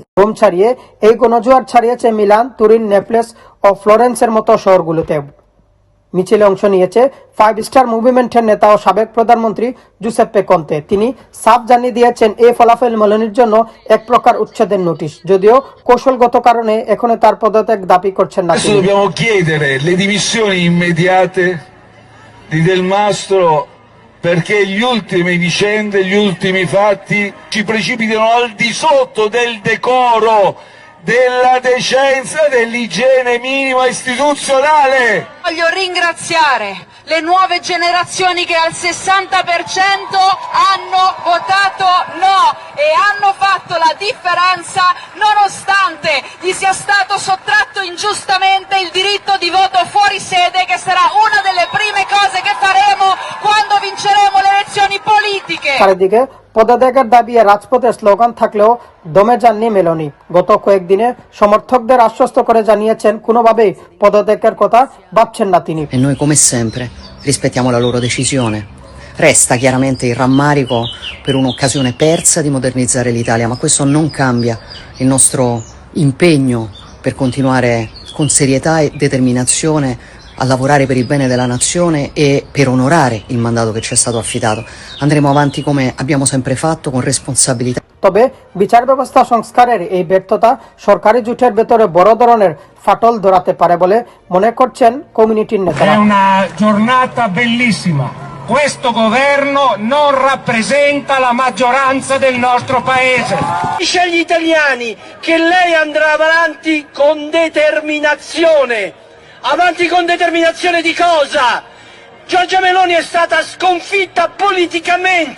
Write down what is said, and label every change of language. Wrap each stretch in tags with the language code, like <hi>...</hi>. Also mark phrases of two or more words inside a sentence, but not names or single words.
<bn>রোম ছাড়িয়ে এই গণজোয়ার ছাড়িয়েছে মিলান, তুরিন, নেপলস ও ফ্লোরেন্সের মতো শহরগুলোতে। মিছিলে অংশ নিয়েছে 5 স্টার মুভমেন্টের নেতা ও সাবেক প্রধানমন্ত্রী জুসেপ্পে কন্তে। তিনি সাফ জানিয়ে দিয়েছেন এই ফলাফল মেলোনির জন্য এক প্রকার উচ্ছেদের নোটিশ, যদিও কৌশলগত কারণে এখনো তার পদত্যাগ দাবি করছেন না।</bn> <it>Dobbiamo chiedere le dimissioni immediate di Del Mastro, perché gli ultimi vicende, gli ultimi fatti ci precipitano al di sotto del decoro, della decenza, dell'igiene minima istituzionale. Voglio ringraziare le nuove generazioni che al 60% hanno votato no e hanno fatto la differenza nonostante gli sia stato sottratto ingiustamente il diritto di voto fuori sede, che sarà una delle prime cose che faremo quando vinceremo le elezioni politiche.</it> <bn>চারিদিকে পদত্যাগের দাবি রাজপথে স্লোগান থাকলেও দমে যাননি মেলোনি। গত কয়েকদিনে সমর্থকদের আশ্বস্ত করে জানিয়েছেন কোনোভাবেই পদত্যাগের কথা ভাবছেন না তিনি।</bn> <it>E noi come sempre rispettiamo la loro decisione. Resta chiaramente il rammarico per un'occasione persa di modernizzare l'Italia, ma questo non cambia il nostro impegno per continuare con serietà e determinazione a lavorare per il bene della nazione e per onorare il mandato che ci è stato affidato. Andremo avanti come abbiamo sempre fatto, con responsabilità.</it> <bn>তবে বিচার ব্যবস্থা সংস্কারের এই ব্যর্থতা সরকারি জোটের ভেতরে বড় ধরনের ফাটল ধরাতে পারে বলে মনে করছেন কমিউনিটির নেতারা।</bn> <it>È una giornata bellissima. Questo governo non rappresenta la maggioranza del nostro paese. Dice agli italiani che lei andrà avanti con determinazione. Avanti con determinazione di cosa? Giorgia Meloni è stata sconfitta politicamente.</it>